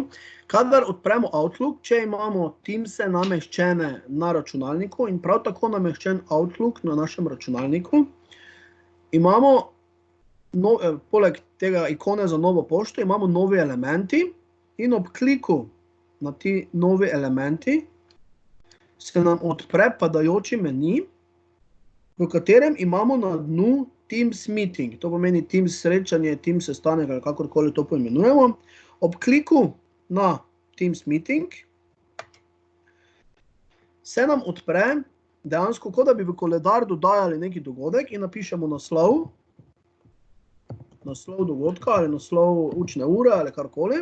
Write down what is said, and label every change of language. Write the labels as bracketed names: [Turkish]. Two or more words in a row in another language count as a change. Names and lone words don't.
[Slovenian] Kadar odpremo Outlook, če imamo Teamse nameščene na računalniku in prav tako nameščen Outlook na našem računalniku, imamo poleg tega ikone za novo pošto, imamo novi elementi in ob kliku na ti novi elementi se nam odpre padajoči meni, v katerem imamo na dnu [English] Teams meeting. [Slovenian] To pomeni Teams srečanje, Teams sestanek ali kakorkoli to poimenujemo. Ob kliku na [English] Teams meeting [Slovenian] se nam odpre dejansko, kot da bi v koledar dodajali neki dogodek in napišemo naslov dogodka ali naslov učne ure ali karkoli.